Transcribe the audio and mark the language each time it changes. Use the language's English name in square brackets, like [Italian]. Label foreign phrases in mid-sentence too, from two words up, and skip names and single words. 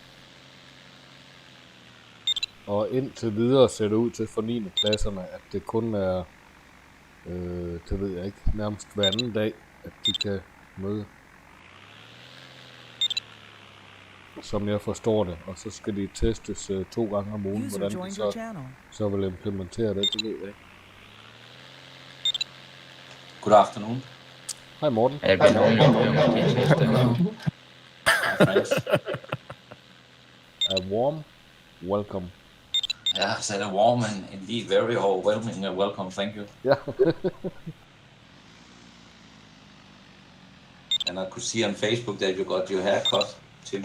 [Danish] Og indtil videre ser det ud til for 9. klasserne, at det kun er, det ved jeg ikke, nærmest hver anden dag, at de kan møde. Som jeg forstår det, og så skal de testes 2 gange om ugen, [English] User [Danish] hvordan de [English] joined your [Danish] så, [English] channel. [Danish] så vil implementere det, det ved jeg ikke. [English] Good afternoon. [Danish] Hej Morten. Ja, det bliver nogen, der måske teste. [English] My friends. A warm welcome. Yeah, I said a warm and indeed very overwhelming welcome. Thank you. [Danish] Ja. [English] And I could see on Facebook that you got your hair cut, Tim.